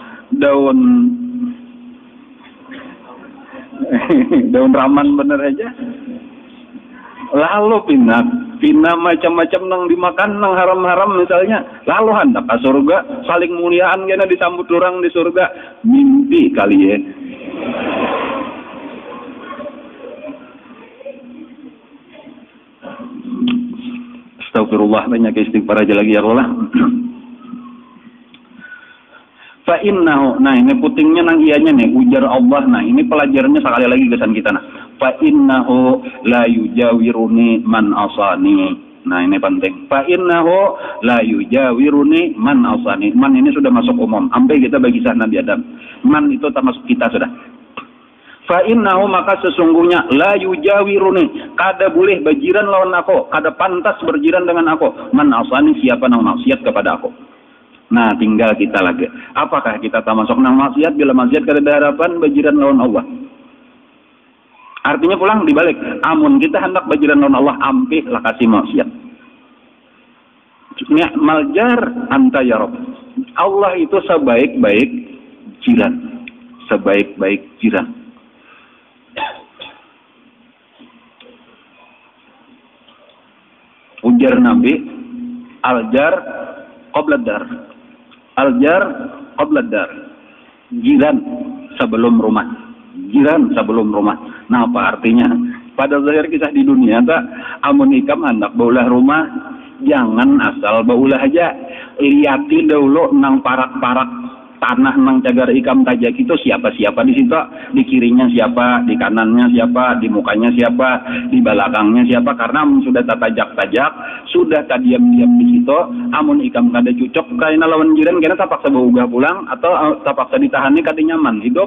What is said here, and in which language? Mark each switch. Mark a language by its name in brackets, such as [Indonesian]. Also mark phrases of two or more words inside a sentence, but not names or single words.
[Banjar] daun raman bener aja lalu pina macam-macam nang dimakan nang haram-haram misalnya lalu hendak ke surga saling muliaan kena disambut orang di surga mimpi kali ya. Astagfirullah banyak istighfar aja lagi [Arabic] يا الله. فإنه [Banjar] nah ini putingnya nang ianya nih ujar Allah nah ini pelajarannya sekali lagi kesan kita nah. [Arabic] فإنه لا يجاورني من عصاني. [Banjar] Nah ini penting. [Arabic] فإنه لا يجاورني من عصاني. [Banjar] Man ini sudah masuk umum. Sampai kita bagi sah Nabi Adam. Man itu termasuk kita sudah. [Arabic] فإنه [Banjar] maka sesungguhnya [Arabic] لا يجاورني [Banjar] kada boleh berjiran lawan aku, kada pantas berjiran dengan aku. [Arabic] من عصاني [Banjar] siapa nang maksiat kepada aku. Nah, tinggal kita lagi. Apakah kita termasuk nang maksiat bila maksiat kada ada harapan berjiran lawan Allah? Artinya pulang dibalik. Amun kita hendak berjiran lawan Allah ampih lah kasih maksiat. [Arabic] نعم الجار أنت يا رب. [Banjar] Allah itu sebaik-baik jiran. Sebaik-baik jiran. Ujar Nabi [Arabic] الجار قبل الدار. الجار قبل الدار. [Banjar] Jiran sebelum rumah. Jiran sebelum rumah. Nah, apa artinya? Pada zahir kisah di dunia tak amun ikam hendak baulah rumah jangan asal baulah aja. Liati dahulu nang parak-parak tanah nang cagar ikam tajak itu siapa-siapa di situ, di kirinya siapa, di kanannya siapa, di mukanya siapa, di belakangnya siapa, karena sudah tatajak-tajak, sudah diam-diam di situ, amun ikam kada cucok kaina lawan jiran kena tapaksa baugah pulang atau tapaksa ditahani kada nyaman hidup.